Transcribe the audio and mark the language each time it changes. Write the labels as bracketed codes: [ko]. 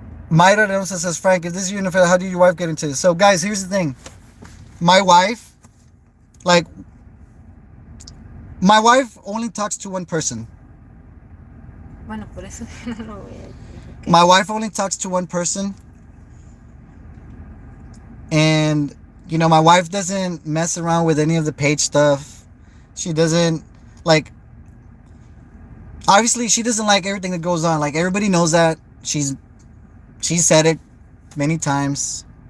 [en] Mayra Renosa says, Frank, if this is your NFL, how did your wife get into this? So guys, here's the thing. My wife only talks to one person. [es] Bueno, por eso no lo voy a decir. [en] Okay. My wife only talks to one person. And, you know, my wife doesn't mess around with any of the page stuff. She doesn't, like, obviously she doesn't like everything that goes on. Like, everybody knows that. She said it many times.